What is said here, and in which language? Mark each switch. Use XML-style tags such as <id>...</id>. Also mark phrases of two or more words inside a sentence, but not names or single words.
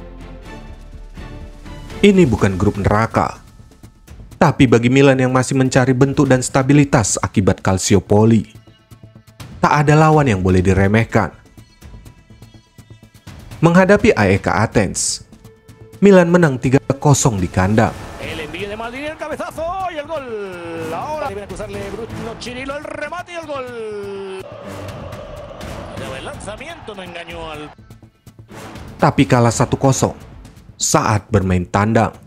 <id>Ini bukan grup neraka, tapi bagi Milan yang masih mencari bentuk dan stabilitas akibat Calciopoli, tak ada lawan yang boleh diremehkan. Menghadapi AEK Athens, Milan menang 3-0 di kandang.</id> <es>El envío de Maldini, el cabezazo y el gol. Ahora viene a cruzarle Bruno Cirilo, el remate y el gol. El lanzamiento no engañó al.</es> <id>Tapi kalah 1-0 saat bermain tandang.</id>